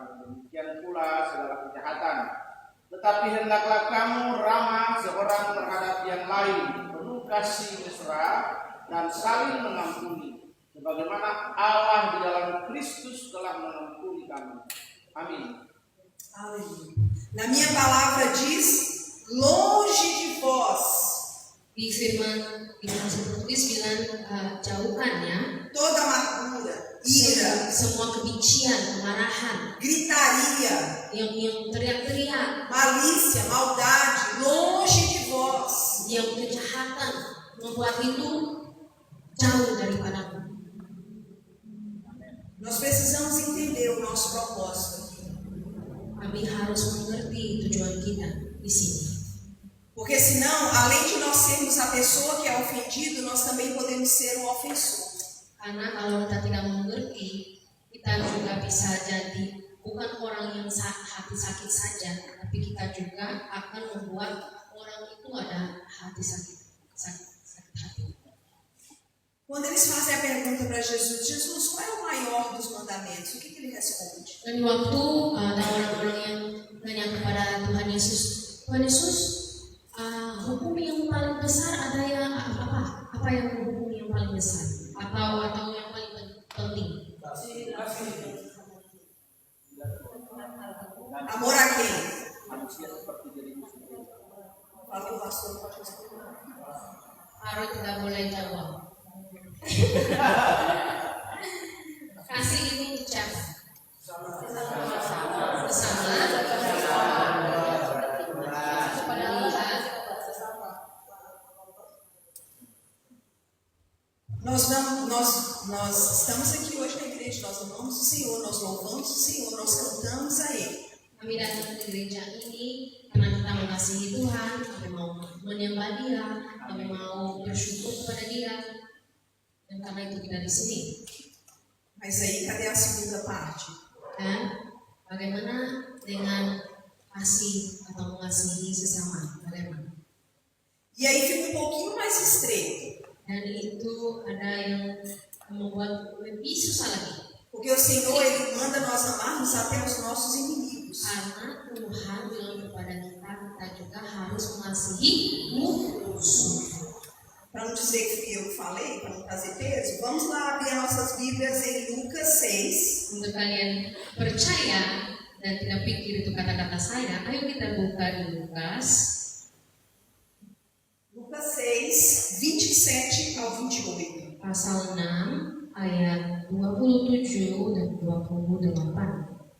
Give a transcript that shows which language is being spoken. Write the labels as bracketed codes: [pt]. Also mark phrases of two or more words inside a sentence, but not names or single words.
[id] Demikian pula segala kejahatan. Tetapi hendaklah kamu ramah seorang terhadap yang lain, penuh kasih mesra dan saling mengampuni, sebagaimana Allah di dalam Kristus telah mengampuni kamu. Amin. [pt] Aleluia. Na minha palavra diz, longe de vós [id] Di firman di bahasa Portugis bilang jauhkannya [pt] toda amargura, ira, [id] semua kebencian, kemarahan, [pt] gritaria, [id] yang teriak-teriak, [pt] malícia, maldade, longe de vós. [id] yang kejahatan, membuat itu jauh daripadamu. [pt] Nós precisamos entender o nosso propósito aqui. [id] Kami harus mengerti tujuan kita di sini. [pt] Porque senão, além de nós sermos a pessoa que é ofendido, nós também podemos ser o ofensor. [id] Karena kalau kita tidak mengerti, kita juga bisa jadi bukan orang yang hati sakit saja, tapi kita juga akan membuat orang itu ada hati sakit hati. [pt] Quando eles fazem a pergunta para Jesus, Jesus, qual é o maior dos mandamentos? O que ele responde? [id] Dan waktu ada orang-orang yang tanya kepada Tuhan Yesus, Tuhan Yesus, hukum yang paling besar ada yang apa? Apa yang hukum yang paling besar? Atau yang paling penting? [pt] Amor a quem? [id] Manusia seperti dirimu sendiri. [pt] Falou o pastor, pode responder. [id] Harus tidak boleh jawab. Kasih itu ucap bersama kepada Tuhan. [pt] Nós estamos aqui hoje na igreja, nós amamos o Senhor, nós louvamos o Senhor, nós cantamos a Ele. [id] Kami datang ke gereja ini karena kita mengasihi Tuhan, kami mau menyembah Dia, kami mau bersyukur kepada Dia, dan karena itu kita di sini. [pt] Mas aí, cadê a segunda parte? [id] Dan bagaimana dengan kasih atau mengasihi sesama? Bagaimana? [pt] E aí fica um pouquinho mais estreito. [id] Dan itu ada yang membuat lebih susah lagi. [pt] Porque o Senhor, Ele manda nós amarmos até os nossos inimigos. [id] Karena Tuhan bilang kepada kita juga harus mengasihi musuh. [pt] Para não dizer que fui eu que falei, para não trazer peso, vamos lá abrir nossas Bíblias em Lucas 6. [id] Untuk kalian percaya dan tidak pikir itu kata-kata saya, ayo kita buka di Lukas [pt] 27 ao 28. [id] Pasal 6 ayat 27 dan 28.